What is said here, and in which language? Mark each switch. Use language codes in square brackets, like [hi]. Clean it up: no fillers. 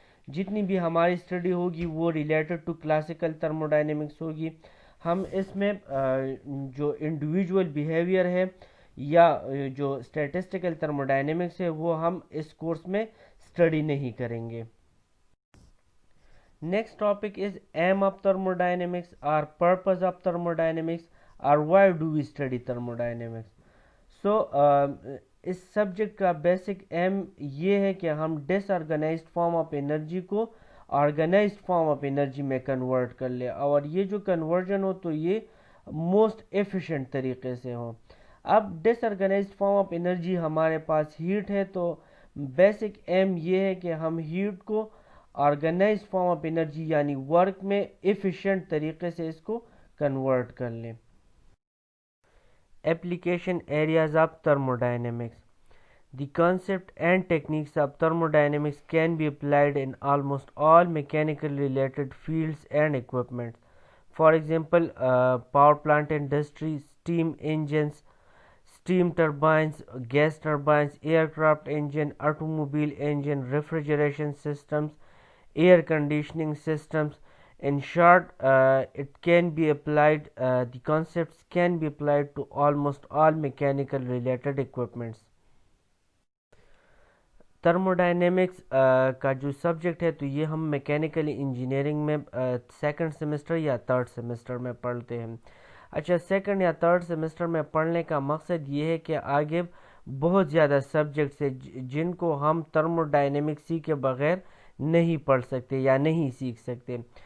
[ur] جتنی بھی ہماری اسٹڈی ہوگی وہ ریلیٹڈ ٹو کلاسیکل تھرموڈائنمکس ہوگی. ہم اس میں جو انڈیویجول بیہیویئر ہے یا جو اسٹیٹسٹیکل تھرموڈائنمکس ہے وہ ہم اس کورس میں اسٹڈی نہیں کریں گے. [en] Next topic is aim of thermodynamics or purpose of thermodynamics or why do we study thermodynamics. [ur] So اس subject کا بیسک ایم یہ ہے کہ ہم ڈس آرگنائزڈ فارم آف انرجی کو آرگنائزڈ فارم آف انرجی میں کنورٹ کر لے، اور یہ جو کنورژن ہو تو یہ موسٹ ایفیشینٹ طریقے سے ہو. اب ڈس آرگنائزڈ فارم آف انرجی ہمارے پاس ہیٹ ہے، تو بیسک ایم یہ ہے کہ ہم ہیٹ کو آرگنائزڈ فارم آف انرجی یعنی ورک میں ایفیشینٹ طریقے سے اس کو کنورٹ کر لیں. [en] Application areas of thermodynamics. The concept and techniques of thermodynamics can be applied in almost all mechanically related fields and equipment. For example, power plant industry, steam engines, steam turbines, gas turbines, aircraft engine, automobile engine, refrigeration systems, air conditioning systems. In short, it can be applied, the concepts can be applied to almost all mechanical related equipments. [ur] تھرموڈائنمکس کا جو subject ہے تو یہ ہم mechanical engineering میں second semester یا third semester میں پڑھتے ہیں. اچھا، سیکنڈ یا تھرڈ سیمسٹر میں پڑھنے کا مقصد یہ ہے کہ آگے بہت زیادہ سبجیکٹس ہیں جن کو ہم تھرموڈائنمکسی کے بغیر نہیں پڑھ سکتے یا نہیں سیکھ سکتے.